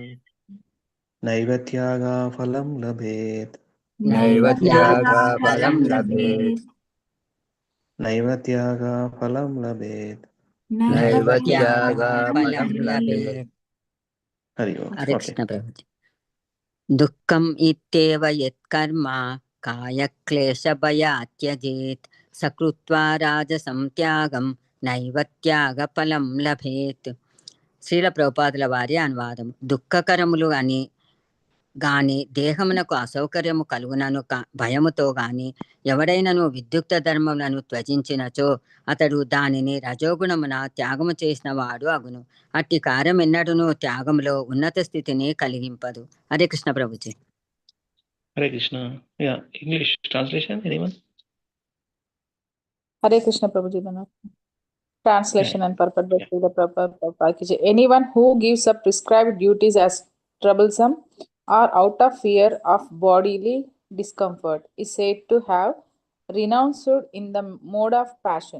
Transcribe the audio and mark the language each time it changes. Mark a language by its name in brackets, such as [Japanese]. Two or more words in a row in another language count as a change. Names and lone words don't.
[Sanskrit] नैव त्याग फलं लभेत्. नैव नैव त्याग त्यागा phalam फलं labhet. लभेत् नैव त्याग फलं लभेत्. Naiva नैव tyaga त्यागा phalam फलं labhet. लभेत् हरि ओम्. హరే [English] Okay. [Telugu] కృష్ణ ప్రభుజీ. [Sanskrit] దుఃఖం ఇత్యేవ యత్కర్మ కాయక్లేశభయాत् త్యజేత్ సకృత్వా రాజసం త్యాగం నైవ త్యాగ ఫలం లభేత్. [Telugu] శ్రీల ప్రభుపాదుల వారి అనువాదం. దుఃఖకరములు అని గాని దేహమునకు అసౌకర్యము కలుగునను భయముతో గాని ఎవడైనను విద్యుక్త ధర్మములను త్యజించినచో అతడు దానిని రజోగుణమున త్యాగము చేసిన వాడు అగును. అట్టి కార్యం ఎన్నడూను త్యాగములో ఉన్నత స్థితిని కలిగింపదు. హరే కృష్ణ ప్రభుజీ. [English] Hare Krishna. Yeah, English translation. Anyone? Hare Krishna Prabhuji. Translation Yeah. and purport by Srila Prabhupada [Hindi] Ki Jai. [English] Anyone who gives up prescribed duties as troublesome or out of fear of bodily discomfort is said to have renounced in the mode of passion.